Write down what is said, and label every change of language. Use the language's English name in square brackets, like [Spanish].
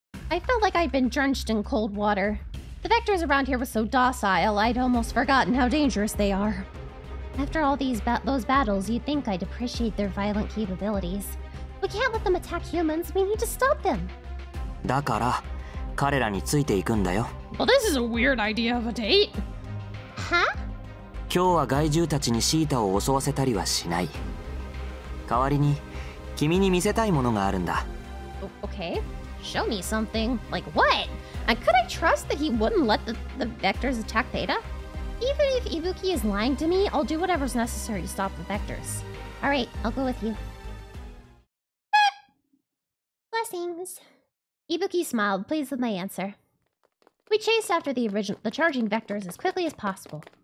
[English] I felt like I'd been drenched in cold water. The vectors around here were so docile, I'd almost forgotten how dangerous they are. After all those battles, you'd think I'd appreciate their violent capabilities. We can't let them attack humans. We need to stop them. [Japanese] だから彼らについていくんだよ。 [English] Well, this is a weird idea of a date. Huh? [Japanese] 今日は害獣たちにシータを襲わせたりはしない。代わりに君に見せたいものがあるんだ。 [English] Okay, show me something. Like what? And could I trust that he wouldn't let the vectors attack Theta? Even if Ibuki is lying to me, I'll do whatever's necessary to stop the vectors. Alright, I'll go with you. Blessings. Ibuki smiled, pleased with my answer. We chased after the charging vectors as quickly as possible.